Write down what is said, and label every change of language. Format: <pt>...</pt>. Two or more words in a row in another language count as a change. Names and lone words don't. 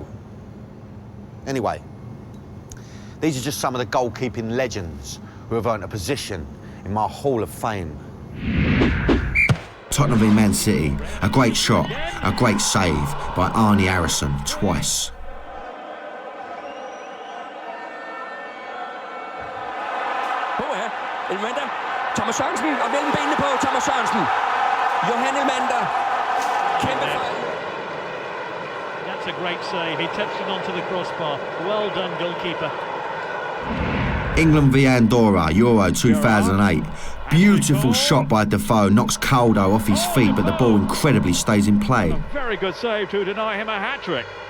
<en>Anyway, these are just some of the goalkeeping legends who have earned a position in my Hall of Fame. Tottenham v Man City, a great shot, a great save by Arnie Harrison twice.</en> <da>Elmander, Thomas Sørensen og mellem benene på Thomas Sørensen. Johan Elmander, kæmpe fejl.</da> <en>That's a great save. He touched it onto the crossbar. Well done, goalkeeper. England v Andorra, Euro 2008. Beautiful shot by Defoe, knocks Caldo off his feet, but the ball incredibly stays in play. A very good save to deny him a hat-trick.</en>